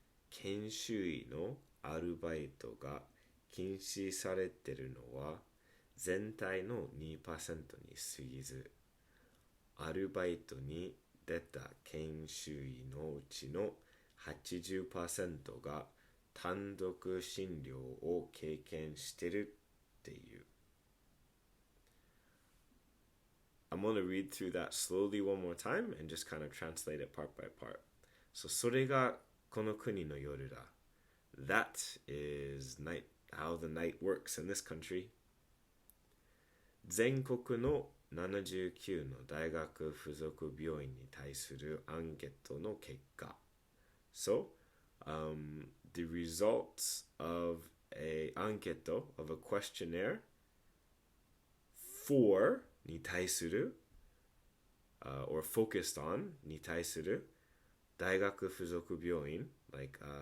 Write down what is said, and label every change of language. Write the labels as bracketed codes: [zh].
[ja] 研修医のアルバイトが禁止されているのは全体の 2% に過ぎず、アルバイトに出た研修医のうちの 80% が単独診療を経験しているっていう。 [en] I'm going to read through that slowly one more time and just kind of translate it part by part. [ja] So, それがこの国の夜だ。 [en] That is night, how the night works in this country. [ja] 全国の 79の大学附属病院に対するアンケートの結果。 [en] So, the results of a anketo, of a questionnaire for [ja] に対する、 [en] or focused on [ja] に対する大学附属病院 [en] like